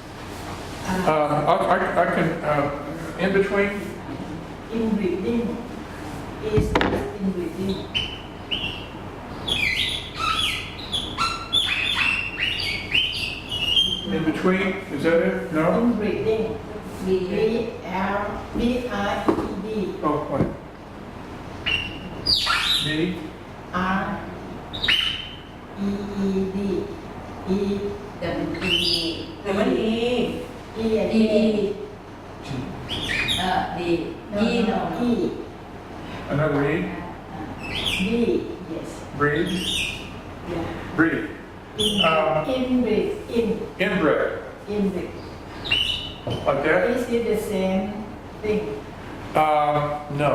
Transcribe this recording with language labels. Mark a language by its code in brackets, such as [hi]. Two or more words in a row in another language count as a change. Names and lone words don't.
[en] I can, in between? Inbreeding is inbreeding. In between? Is that it? No? Inbreeding. B-R-E-E-D. Oh, what? B? R-E-E-D. E. W-E. [th] หรือมัน E [en] E and E A. D No, E no, no E. Another E? B. Yes. Breed? Yeah. Breed. Inbreed. Inbred. Inbreed. Like that? Is it the same thing? No.